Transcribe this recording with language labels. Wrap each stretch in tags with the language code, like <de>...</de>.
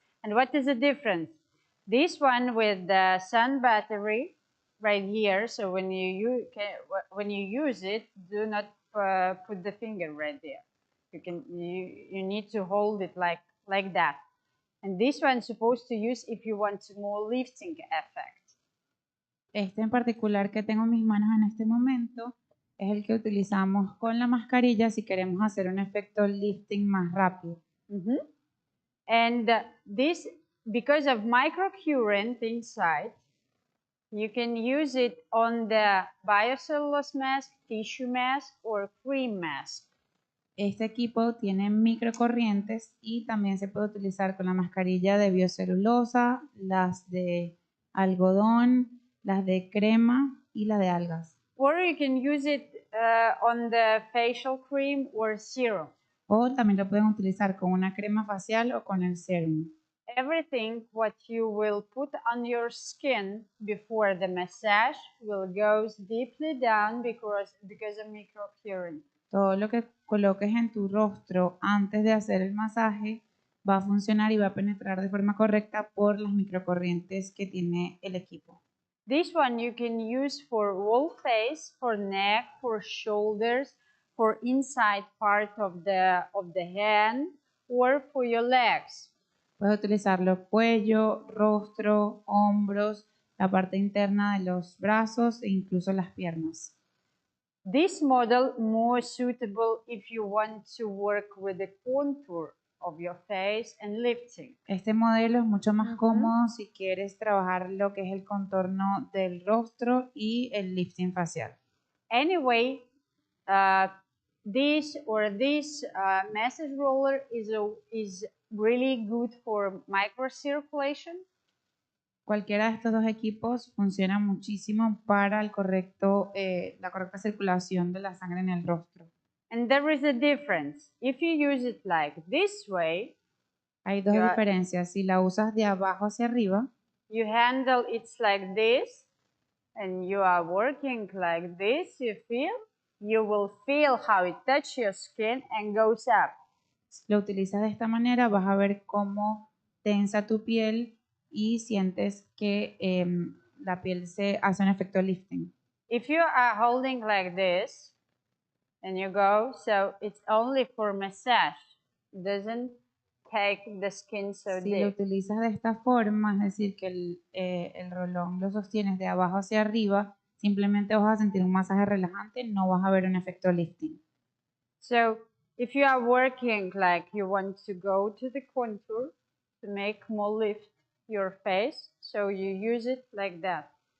<en>And what is the difference? This one with the sun battery right here. So when you use it, do not put the finger right there. You need to hold it like that. And this one is supposed to use if you want more lifting effect.</en> <es>Este en particular que tengo en mis manos en este momento Es el que utilizamos con la mascarilla si queremos hacer un efecto lifting más rápido.</es> <en>And this, because of microcurrent inside, you can use it on the biocellulose mask, tissue mask, or cream mask.</en> <es>Este equipo tiene microcorrientes y también se puede utilizar con la mascarilla de biocelulosa, las de algodón, las de crema y las de algas.</es> <en>Or you can use it on the facial cream or serum.</en> <es>O también lo pueden utilizar con una crema facial o con el serum.</es> <en>Everything what you will put on your skin before the massage will go deeply down because of microcurrent.</en> <es>Todo lo que coloques en tu rostro antes de hacer el masaje va a funcionar y va a penetrar de forma correcta por las microcorrientes que tiene el equipo.</es> <en>This one you can use for whole face, for neck, for shoulders, for inside part of the hand, or for your legs.</en> <es>Puedes utilizarlo cuello, rostro, hombros, la parte interna de los brazos e incluso las piernas.</es> <en>This model more suitable if you want to work with the contour of your face and lifting.</en> <es>Este modelo es mucho más cómodo si quieres trabajar lo que es el contorno del rostro y el lifting facial.</es> <en>Anyway, this massage roller is really good for microcirculation.</en> <es>Cualquiera de estos dos equipos funciona muchísimo para la correcta circulación de la sangre en el rostro.</es> <en>And there is a difference. If you use it like this way,</en> <es>Hay dos diferencias. Si la usas de abajo hacia arriba,</es> <en>you handle it like this, and you are working like this, you will feel how it touches your skin and goes up.</en> <es>si lo utilizas de esta manera, vas a ver cómo tensa tu piel y sientes que la piel se hace un efecto lifting.</es> <en>If you are holding like this and you go, so it's only for massage. It doesn't take the skin so</en> <es>Si lo</es> <en>deep.</en> <es>utilizas de esta forma, es decir, que el rolón lo sostienes de abajo hacia arriba, simplemente vas a sentir un masaje relajante, no vas a ver un efecto lifting.</es> <en>So if you are working like you want to go to the contour to make more lift your face, so you use it like that.</en>